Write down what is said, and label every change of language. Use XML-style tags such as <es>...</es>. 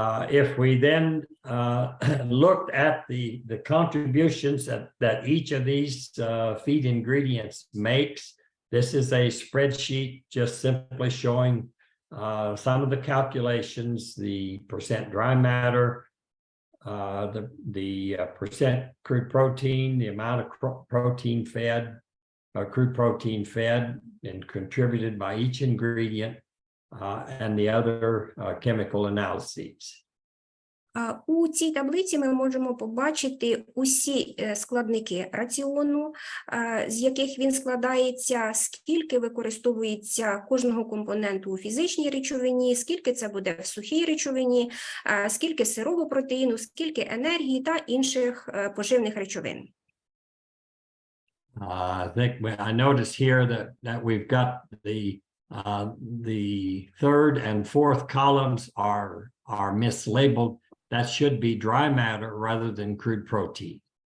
<en>If we then looked at the contributions that each of these feed ingredients makes, this is a spreadsheet just simply showing some of the calculations, the percent dry matter, the percent crude protein, the amount of protein fed, crude protein fed and contributed by each ingredient, and the other chemical analyses.</en> <uk>У цій таблиці ми можемо побачити усі складники раціону, з яких він складається, скільки використовується кожного компоненту у фізичній речовині, скільки це буде в сухій речовині, скільки сирого протеїну, скільки енергії та інших поживних речовин.</uk> <en>I think I noticed here that we've got the third and fourth columns are mislabeled. That should be dry matter rather than crude protein.</en>